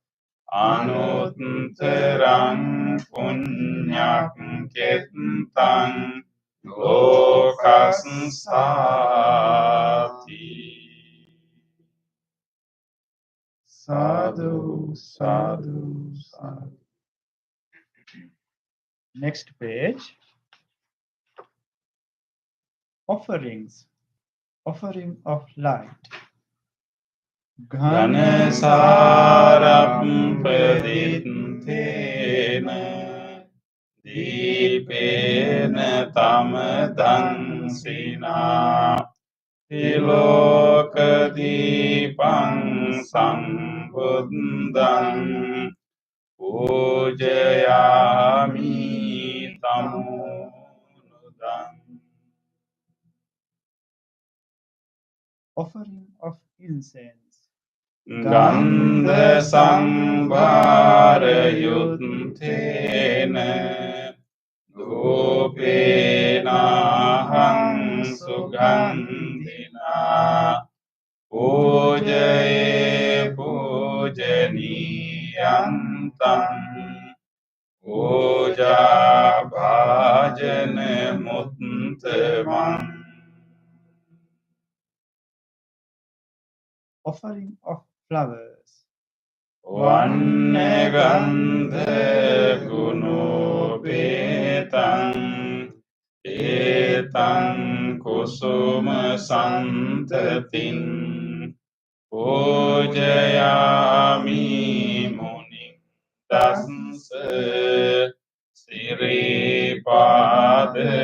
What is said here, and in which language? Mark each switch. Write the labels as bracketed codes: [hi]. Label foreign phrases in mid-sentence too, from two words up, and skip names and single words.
[pi] අනුත්තරං පුඤ්ඤක් කෙත්තං ලෝකස්සාති. Sadhu, sadhu, sadhu. [en] Next page. Offerings. Offering of light. [pi] ඝනසාරප්පදිත්තේන දීපේන තමදංසිනා තිලෝක දීපං සම්බුද්ධං පූජයාමි තමුනුදං. [en] Offering of incense. [pi] ගන්ධ සම්භාර යුත්තේන ධූපේනහං සුගන්ධිනා පූජයේ පූජනීයන්තං පූජා භාජන මුත්තමං. [en] Offering of flowers. [pi] වන්නගන්ධ ගුණෝපේතං ඒතං කුසුම සන්තතින් පූජයාමි මුනිං දස්ස සිරිපාද